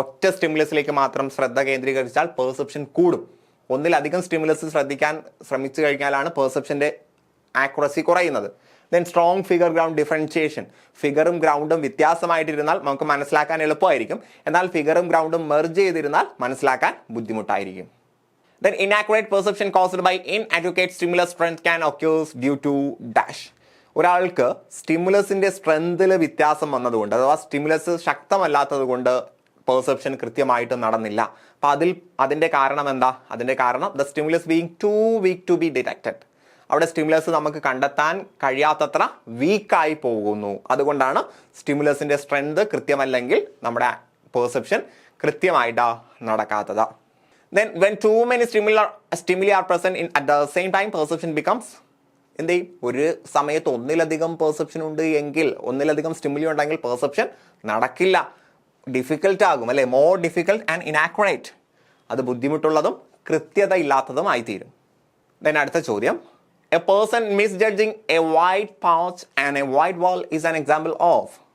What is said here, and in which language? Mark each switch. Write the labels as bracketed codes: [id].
[ml] ഒറ്റ സ്റ്റിമുലസിലേക്ക് മാത്രം ശ്രദ്ധ കേന്ദ്രീകരിച്ചാൽ പെർസെപ്ഷൻ കൂടും. ഒന്നിലധികം സ്റ്റിമുലസ് ശ്രദ്ധിക്കാൻ ശ്രമിച്ചു കഴിഞ്ഞാലാണ് പെർസെപ്ഷന്റെ ആക്യുറസി കുറയുന്നത്. [en] Then strong figure ground differentiation. [ml] ഫിഗറും ഗ്രൗണ്ടും വ്യത്യാസമായിട്ടിരുന്നാൽ നമുക്ക് മനസ്സിലാക്കാൻ എളുപ്പമായിരിക്കും, എന്നാൽ ഫിഗറും ഗ്രൗണ്ടും മെർജ് ചെയ്തിരുന്നാൽ മനസ്സിലാക്കാൻ ബുദ്ധിമുട്ടായിരിക്കും. [en] Then inaccurate perception caused by inadequate stimulus strength can occur due to dash. [ml] ഒരാൾക്ക് സ്റ്റിമുലസിന്റെ സ്ട്രെങ്തിൽ വ്യത്യാസം വന്നതുകൊണ്ട്, അഥവാ സ്റ്റിമുലസ് ശക്തമല്ലാത്തത് കൊണ്ട് പെർസെപ്ഷൻ കൃത്യമായിട്ട് നടന്നില്ല. അപ്പൊ അതിന്റെ കാരണം എന്താ? അതിന്റെ കാരണം [en] The stimulus being too weak to be detected. [ml] അവിടെ സ്റ്റിമുലസ് നമുക്ക് കണ്ടെത്താൻ കഴിയാത്തത്ര വീക്കായി പോകുന്നു. അതുകൊണ്ടാണ് സ്റ്റിമുലസിന്റെ സ്ട്രെങ്ത് കൃത്യമല്ലെങ്കിൽ നമ്മുടെ perception കൃത്യമായിട്ടാ നടക്കാത്തത്. [en] Then when too many stimuli are present at the same time, perception becomes [ml] എന്ത് ചെയ്യും? ഒരു സമയത്ത് ഒന്നിലധികം പെർസെപ്ഷൻ ഉണ്ട് എങ്കിൽ, ഒന്നിലധികം സ്റ്റിമുലി ഉണ്ടെങ്കിൽ പെർസെപ്ഷൻ നടക്കില്ല, ഡിഫിക്കൽട്ട് ആകും അല്ലെ? [en] More difficult and inaccurate. [ml] അത് ബുദ്ധിമുട്ടുള്ളതും കൃത്യത ഇല്ലാത്തതുമായി തീരും. [en] then [ml] അടുത്ത ചോദ്യം, [en] A person misjudging a white pouch and a white wall is an example of.